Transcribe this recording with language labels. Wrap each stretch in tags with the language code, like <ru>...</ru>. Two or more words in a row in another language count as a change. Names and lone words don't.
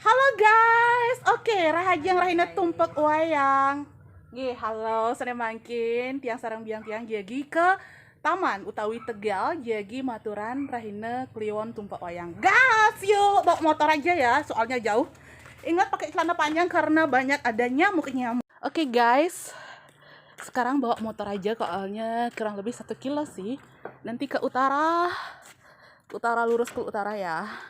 <en>guys, oke,</en> <ban>rahajang rahina tumpak wayang. Nggih, halo, sore mangkin tiang sarang biang tiang jagi ke taman utawi Tegal jagi maturan rahina kliwon tumpak wayang.</ban> <id>Gas, yuk bawa motor aja ya, soalnya jauh. Ingat pakai celana panjang karena banyak ada nyamuk. Oke guys, sekarang bawa motor aja soalnya kurang lebih 1 kilo sih. Nanti ke utara lurus ke utara ya.</id>